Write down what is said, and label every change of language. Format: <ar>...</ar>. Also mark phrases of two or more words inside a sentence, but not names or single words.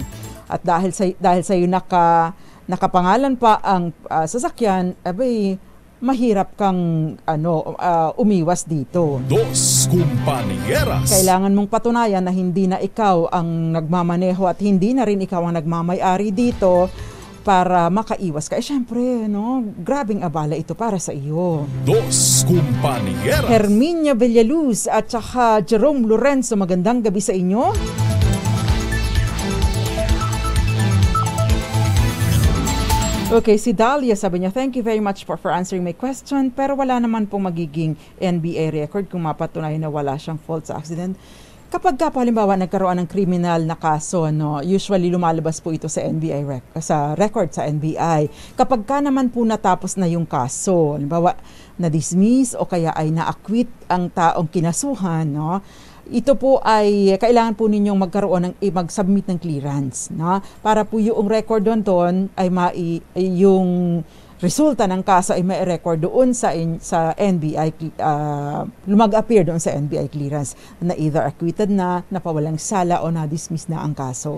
<tl>At dahil sa iyo nakapangalan pa ang sasakyan, mahirap kang umiwas dito. Dos Compañeras. Kailangan mong patunayan na hindi na ikaw ang nagmamaneho at hindi na rin ikaw ang nagmamay-ari dito para makaiwas ka. Syempre, no, grabing abala ito para sa iyo. Dos Compañeras. Herminia Villaluz at saka Jerome Lorenzo, magandang gabi sa inyo. Okay, si Dahlia, sabi niya,</tl> <en>thank you very much for answering my question,</en> <tl>pero wala naman pong magiging NBA record kung mapatunayan na wala siyang fault sa accident. Kapag ka po halimbawa nagkaroon ng criminal na kaso, no, usually lumalabas po ito sa NBI sa record sa NBI. Kapag ka naman po natapos na yung kaso, halimbawa na-dismiss o kaya ay na-acquit ang taong kinasuhan, no, ito po ay kailangan po ninyong magkaroon ng mag-submit ng clearance, no, para po yung record doon ay yung resulta ng kaso ay may record doon sa NBI, lumag-appear doon sa NBI clearance na either acquitted na, napawalang sala o na-dismiss na ang kaso.</tl>